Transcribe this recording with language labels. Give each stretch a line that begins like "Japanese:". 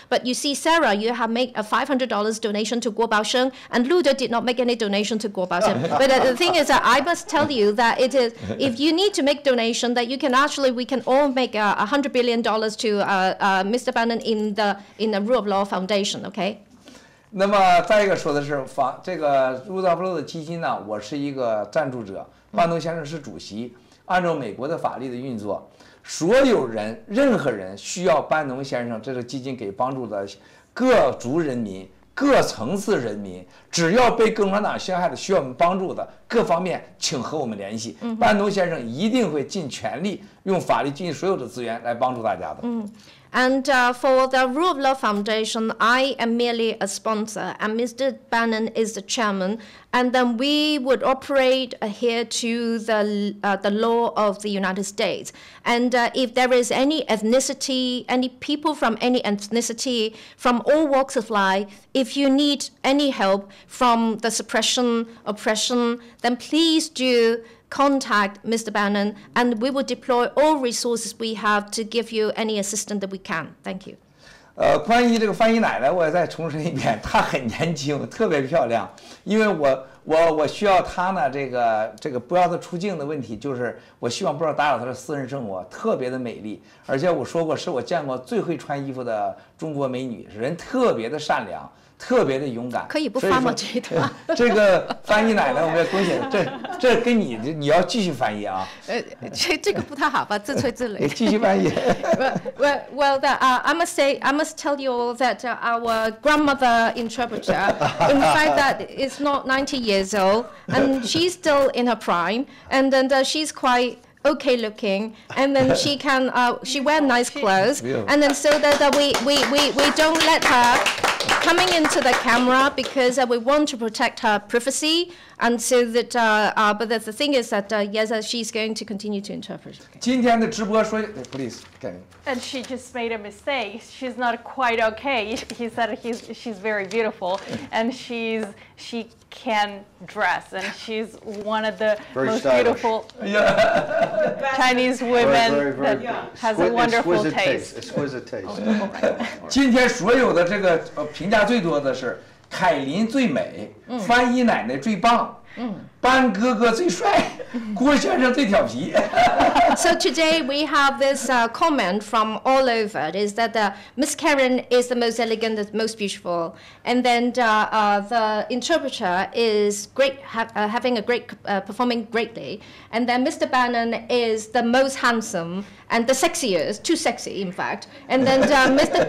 English: But you see, Sarah, you have made a $500 donation to Guo, and Luda did not make any donation to Guo. But the thing is that I must tell you that it is, if you need to make donation, that you can actually, we can all make $100 billion to Mr. Bannon in the Rule of Law Foundation, okay?
Chinese: 那么再一个说的是这个 Rule of Law 的基金呢，我是一个赞助者，班农先生是主席。按照美国的法律的运作，所有人、任何人需要班农先生这个基金给帮助的各族人民、各层次人民，只要被共产党陷害的需要我们帮助的，各方面请和我们联系。班农先生一定会尽全力用法律尽所有的资源来帮助大家的。
English: And for the Rule of Law Foundation, I am merely a sponsor, and Mr. Bannon is the chairman. And then we would operate adhere to the law of the United States. And if there is any ethnicity, any people from any ethnicity, from all walks of life, if you need any help from the suppression, oppression, then please do contact Mr. Bannon, and we will deploy all resources we have to give you any assistance that we can. Thank you.
Chinese: 关于这个翻译奶奶，我也再重申一遍，她很年轻，特别漂亮。因为我需要她呢，这个不要她出镜的问题，就是我希望不要打扰她的私人生活，特别的美丽。而且我说过，是我见过最会穿衣服的中国美女，人特别的善良。特别的勇敢，可以不发吗？这段这个翻译奶奶，我们也恭喜，这跟你要继续翻译啊。这个不太好吧，自吹自擂。继续翻译。
English: Well, I must tell you all that our grandmother interpreter, in fact, that is not 90 years old, and she's still in her prime, and then she's quite okay looking, and then she wear nice clothes, and then so that we don't let her coming into the camera because we want to protect her privacy, and so that but the thing is that yes, she's going to continue to interpret.
Chinese: 今天的直播说 ，please,
English: And she just made a mistake. She's not quite okay. He said she's very beautiful, and she can dress, and she's one of the most beautiful Chinese women that has a wonderful taste. Exquisite taste.
Chinese: 今天所有的这个评价最多的是凯琳最美，翻译奶奶最棒。班哥哥最帅，郭先生最调皮。
English: So today we have this comment from all over. Is that Miss Karen is the most elegant, the most beautiful, and then the interpreter is great, having a great, performing greatly, and then Mr. Bannon is the most handsome and the sexiest, too sexy in fact, and then Mr.